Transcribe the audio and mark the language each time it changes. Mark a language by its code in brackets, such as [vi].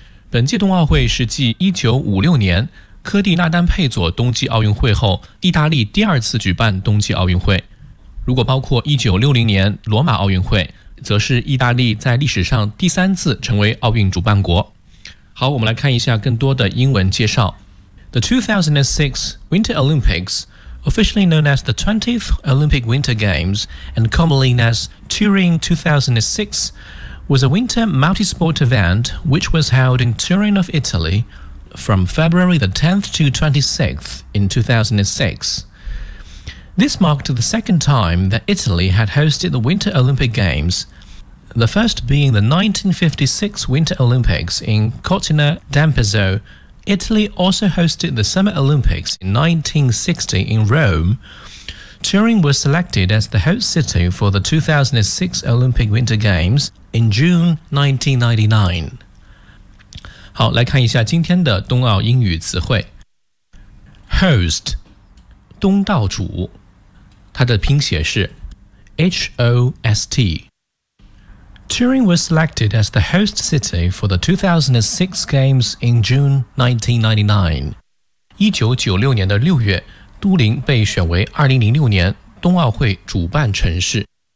[zh] 本届冬奥会是继1956年科蒂纳丹佩佐冬季奥运会后意大利第二次举办冬季奥运会，如果包括1960年罗马奥运会，则是意大利在历史上第三次成为奥运主办国。好，我们来看一下更多的英文介绍。 [en] The 2006 Winter Olympics, officially known as the 20th Olympic Winter Games and commonly known as Turin 2006, was a winter multi-sport event which was held in Turin of Italy from February the 10th to 26th in 2006. This marked the second time that Italy had hosted the Winter Olympic Games, the first being the 1956 Winter Olympics in Cortina d'Ampezzo. Italy also hosted the Summer Olympics in 1960 in Rome. Turin was selected as the host city for the 2006 Olympic Winter Games in June 1999. [zh] 好，来看一下今天的冬奥英语词汇。 Host, 东道主，它的拼写是 H-O-S-T。 [en] Turin was selected as the host city for the 2006 Games in June 1999. [zh] 1996年的6月，都灵被选为2006年冬奥会主办城市。